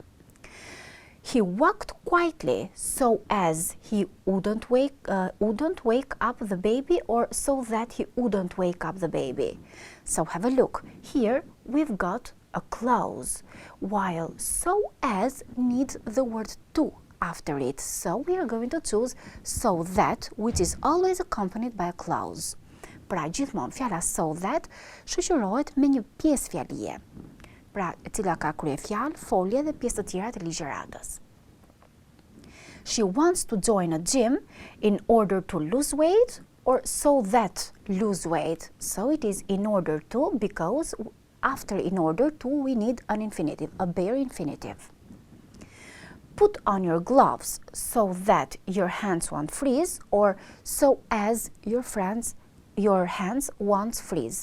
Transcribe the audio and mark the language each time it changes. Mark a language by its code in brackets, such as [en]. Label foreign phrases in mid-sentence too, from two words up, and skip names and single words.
[en] He walked quietly so as he wouldn't wake up the baby or so that he wouldn't wake up the baby. So have a look. Here we've got a clause, while so as needs the word to after it. So we are going to choose so that, which is always accompanied by a clause. [sq] Pra gjithmonë fjala [en] so that [sq] shoqërohet me një pjesë fjalie, pra e cila ka kryefjalë, folje dhe pjesë të tjera të ligjëratës. [en] She wants to join a gym in order to lose weight or so that lose weight. So it is in order to, because after in order to we need an infinitive, a bare infinitive. Put on your gloves so that your hands won't freeze or so as your hands won't freeze.